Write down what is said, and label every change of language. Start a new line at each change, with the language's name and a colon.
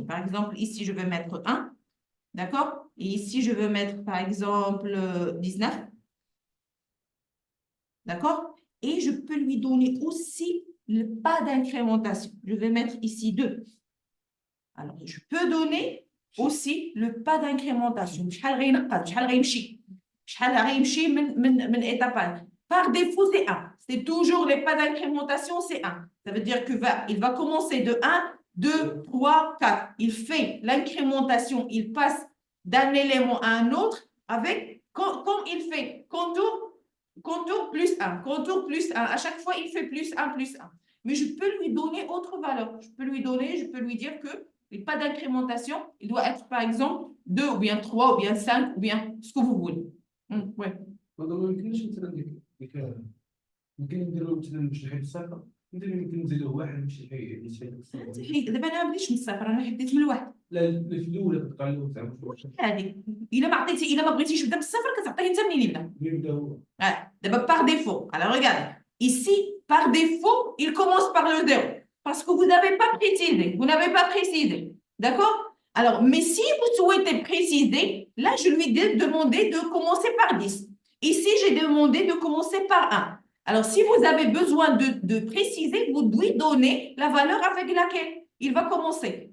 French: Par exemple, ici, je vais mettre 1. D'accord? Et ici, je veux mettre, par exemple, 19. D'accord? Et je peux lui donner aussi le pas d'incrémentation. Je vais mettre ici 2. Alors, je peux donner aussi le pas d'incrémentation.
Arabic: شحال غينقص شحال غيمشي شحال غيمشي من étape.
French: Par défaut, c'est 1. C'est toujours les pas d'incrémentation, c'est 1. Ça veut dire qu'il va commencer de 1, 2, 3, 4. Il fait l'incrémentation, il passe d'un élément à un autre avec, comme il fait contour plus 1, contour plus 1. À chaque fois, il fait plus 1, plus 1. Mais je peux lui donner autre valeur. Je peux lui dire que et pas d'incrémentation, il doit être par exemple 2 ou bien 3 ou bien 5 ou bien ce que vous voulez. Ouais.
Arabic: ما يمكنش مثلا يمكن نديرو مثلا باش نحيد الصفر مثلا يمكن نزيدو واحد باش يحيد الصفر. دابا انا ما بديتش من الصفر انا حديت من الواحد. لا في الاولى كتبقى له زعما هذه الا ما بغيتيش يبدا بالصفر كتعطيه انت منين يبدا. يبدا هو.
French: D'abord par défaut. Alors regardez, ici par défaut il commence par le 0 parce que vous n'avez pas précisé. Vous n'avez pas précisé. D'accord? Alors, mais si vous souhaitez préciser, là, je lui ai demandé de commencer par 10. Ici, j'ai demandé de commencer par 1. Alors, si vous avez besoin de préciser, vous lui donnez la valeur avec laquelle il va commencer.